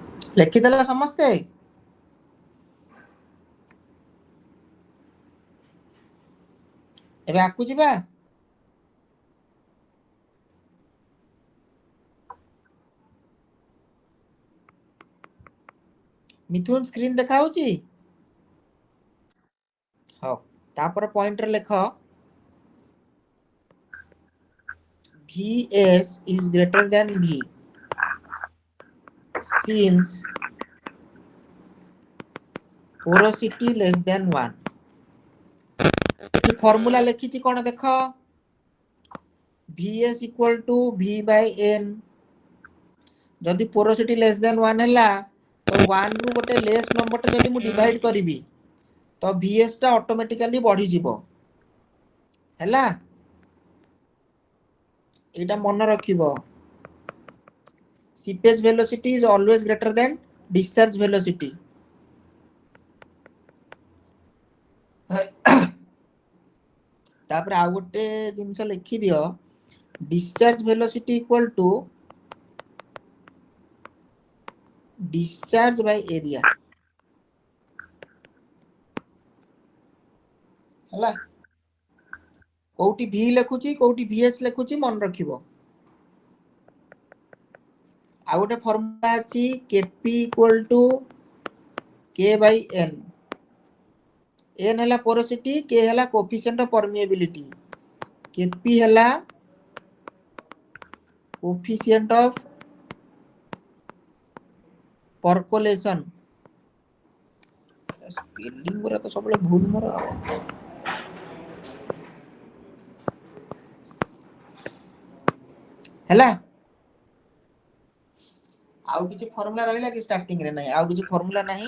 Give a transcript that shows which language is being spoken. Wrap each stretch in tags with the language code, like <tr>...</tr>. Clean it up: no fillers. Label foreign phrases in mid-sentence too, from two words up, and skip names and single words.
<or>ଲେଖିଦେଲା ସମସ୍ତେ? ଏବେ ଆକୁ ଯିବା। ମିଥୁନ ସ୍କ୍ରିନ୍ ଦେଖା ହଉଛି? ହଉ, ତାପରେ ପଏଣ୍ଟରେ ଲେଖ</or> <en>Vs is greater than V since porosity less than 1.</en> <or>ଏଠି ଫର୍ମୁଲା ଲେଖିଛି କଣ ଦେଖ,</or> <en>Vs equal to V by N।</en> <or>ଯଦି</or> <en>porosity less than 1</en> <or>ହେଲା ତ 1 ରୁ ଗୋଟେ</or> <en>less number</en> <or>ଯଦି ମୁଁ ଡିଭାଇଡ କରିବି ତ Vs ଟା ଅଟୋମେଟିକାଲି ବଢିଯିବ ହେଲା। ଏଇଟା ମନେ ରଖିବ,</or> <en>seepage velocity is always greater than discharge velocity।</en> <or>ତାପରେ ଆଉ ଗୋଟେ ଜିନିଷ ଲେଖିଦିଅ,</or> <en>discharge velocity equal to discharge by area ହେଲା।</en> <or>କୋଉଠି V ଲେଖୁଛି କୋଉଠି Vs ଲେଖୁଛି ମନେ ରଖିବ। ଆଉ ଗୋଟେ ଫର୍ମୁଲା ଅଛି Kp</or> <en>equal to K by N। N ହେଲା porosity, K ହେଲା coefficient of permeability, Kp ହେଲା coefficient of percolation।</en> <or>ସ୍ପେଲିଂ ଗୁରା ତ ସବୁବେଳେ ଭୁଲ ମୋର। ହେଲା, ଆଉ କିଛି ଫର୍ମୁଲା ରହିଲା କି ଷ୍ଟାର୍ଟିଂ ରେ? ନାହିଁ, ଆଉ କିଛି ଫର୍ମୁଲା ନାହିଁ।</or>